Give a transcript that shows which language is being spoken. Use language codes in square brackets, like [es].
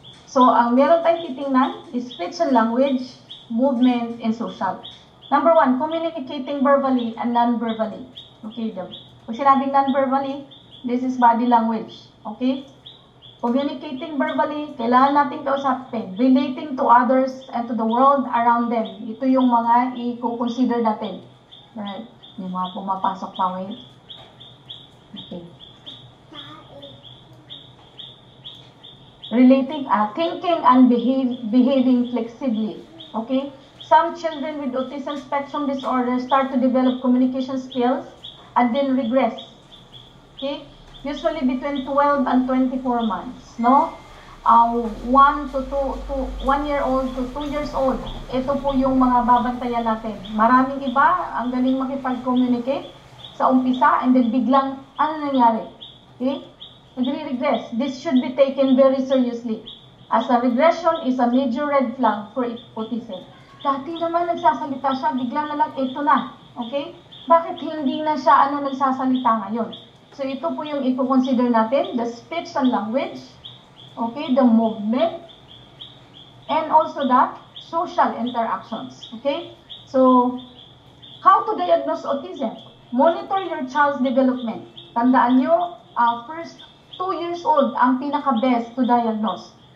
[en] So, [tl] ang meron tayong titingnan [en] is speech and language, movement, and social. Number 1, communicating verbally and non-verbally. Okay? [tl] Pag sinabing [en] non-verbally, this is body language. Okay? Communicating verbally, [tl] kailangan natin kausapin. [en] Relating to others and to the world around them. [tl] Ito yung mga i-consider natin. Right? May mga pumapasok pa, wait. Okay. [en] Relating, thinking and behaving flexibly. Okay? Some children with autism spectrum disorder start to develop communication skills and then regress. Okay? Usually between 12 and 24 months, no? 1 year old to 2 years old. [tl] Ito po yung mga babantayan natin. Maraming iba, ang galing makipag-communicate sa umpisa and then biglang, ano nangyari? Okay? Nagre-regress. [en] This should be taken very seriously, as a regression is a major red flag for autism. [tl] Dati naman nagsasalita siya, bigla na lang, ito na. Okay? Bakit hindi na siya nagsasalita ngayon? [en] So, [tl] ito po yung i-consider natin, [en] the speech and language, okay, the movement, and also the social interactions, okay? So, how to diagnose autism? Monitor your child's development. [tl] Tandaan nyo, first 2 years old ang pinaka-best to diagnose.